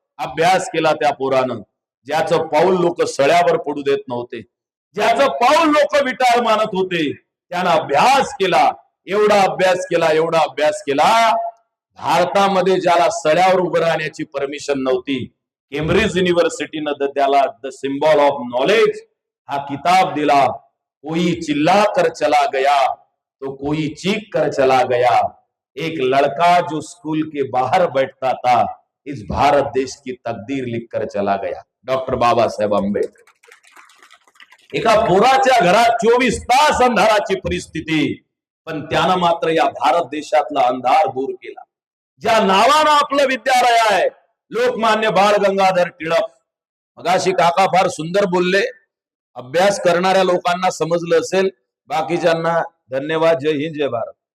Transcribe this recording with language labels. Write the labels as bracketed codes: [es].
[mr] अभ्यास केला त्या पोरानं. ज्याचं पाऊल लोक सळ्यावर पडू देत नव्हते, ज्याचं पाऊल लोक विटाळ मानत होते, त्यानं अभ्यास केला. एवढा अभ्यास केला, एवढा अभ्यास केला. भारतामध्ये ज्याला सळ्यावर उभं राहण्याची परमिशन नव्हती, केम्ब्रिज युनिव्हर्सिटीनं त्याला द सिंबल ऑफ नॉलेज हा किताब दिला. [hi] कोई चिल्ला कर चला गया तो कोई चीख कर चला गया, एक लड़का जो स्कूल के बाहर बैठता था इस भारत देश की तकदीर लिख कर चला गया. [mr] डॉक्टर बाबासाहेब आंबेडकर. एका पोराच्या घरात 24 तास अंधाराची परिस्थिती, पण त्यानं मात्र या भारत देशातला अंधार दूर केला. ज्या नावानं आपलं विद्यालय आहे, लोकमान्य बाळ गंगाधर टिळक. मगाशी काका फार सुंदर बोलले. अभ्यास करणाऱ्या लोकांना समजलं असेल, बाकीच्यांना धन्यवाद. जय हिंद, जय भारत.